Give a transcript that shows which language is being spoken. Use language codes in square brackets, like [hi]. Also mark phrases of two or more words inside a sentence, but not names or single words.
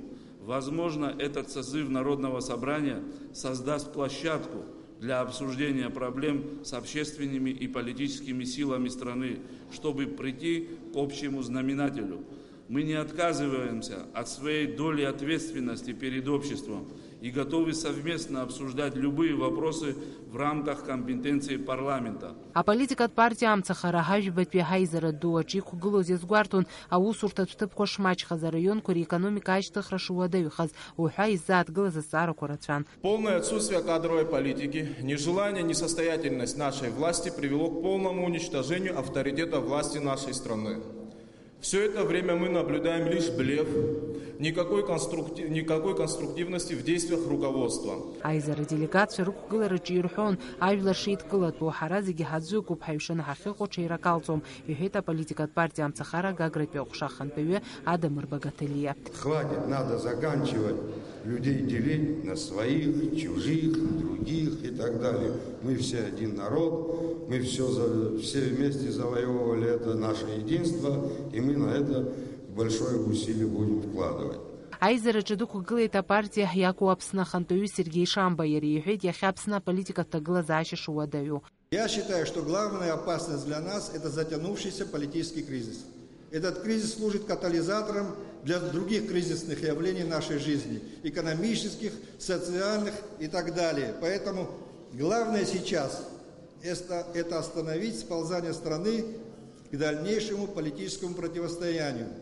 [ru] Возможно, этот созыв Народного собрания создаст площадку для обсуждения проблем с общественными и политическими силами страны, чтобы прийти к общему знаменателю. Мы не отказываемся от своей доли ответственности перед обществом и готовы совместно обсуждать любые вопросы в рамках компетенции парламента. [ab] Аполитикатә партиа амцахара ҳажәбатәи аҳаизара ду аҿы иқәгылоз иазгәарҭон аусурҭатә ҭыԥқәа шмаҷхаз, араионқәа реикономика ашьҭыхра шуадаҩхаз, уҳәа иззааҭгылаз азҵаарақәа рацәан. [ru] Полное отсутствие кадровой политики, нежелание, несостоятельность нашей власти привело к полному уничтожению авторитета власти нашей страны. Все это время мы наблюдаем лишь блеф, никакой конструктивности в действиях руководства. [ab] Аизара делегациа рықәгылараҿы ирҳәон, ажәлар шеидкылатәу ҳара зегьы ҳаӡәыкуп, ҳаҩшаны ҳахьыҟоу ҽеираkalҵом, иҳәеит аполитикатә партиа амцахара Гагратәи аҟәша ахантәаҩы Адамыр Багаҭалиа. [ru] Хватит, надо заканчивать людей делить на своих, чужих, других и так далее. Мы все один народ, мы все вместе завоевывали это наше единство, и мы на это большое усилие будем вкладывать. [ab] Аизараҿы дықәгылеит апартиа иакәу Аԥсны ахантәаҩы Сергеи Шамба. Иара иҳәеит, иахьа Аԥсны аполитикатә ҭагылазаашьа шуадаҩу. [ru] Я считаю, что главная опасность для нас – это затянувшийся политический кризис. Этот кризис служит катализатором для других кризисных явлений нашей жизни, экономических, социальных и так далее. Поэтому главное сейчас – это остановить сползание страны к дальнейшему политическому противостоянию.